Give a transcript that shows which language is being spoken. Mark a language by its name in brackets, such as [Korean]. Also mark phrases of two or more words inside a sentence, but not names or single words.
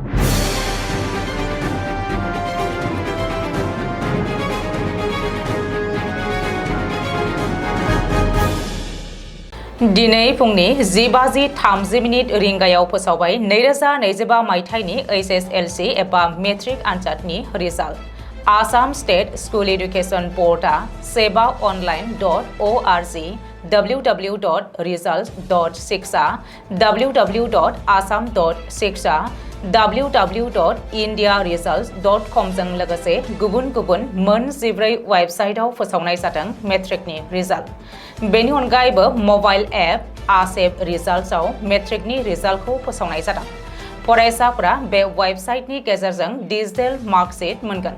[Bodo] दिनै फुंनि 10:30 रिंगायाव फोसावबाय 2025 मायथाइनि HSLC एबा मेट्रिक आनजादनि रिजाल्ट। आसाम स्टेट स्कुल एडुकेशन बोर्डआ sebaonline.org www.results.shiksha www.assam.shiksha www.indiaresults.com जों लोगोसे गुबुन मोन 14 वेबसाइटआव फोसावनाय जादों मेट्रिकनि रिजाल्ट। बेनि अनगायैबो [English] mobile app [Bodo] आसेब रिजाल्ट्सआव मेट्रिकनि रिजाल्टखौ फोसावनाय जादों। फरायसाफोरा बे वेबसाइटनि गेजेरजों [English] digital marksheet [Bodo] मोनगोन।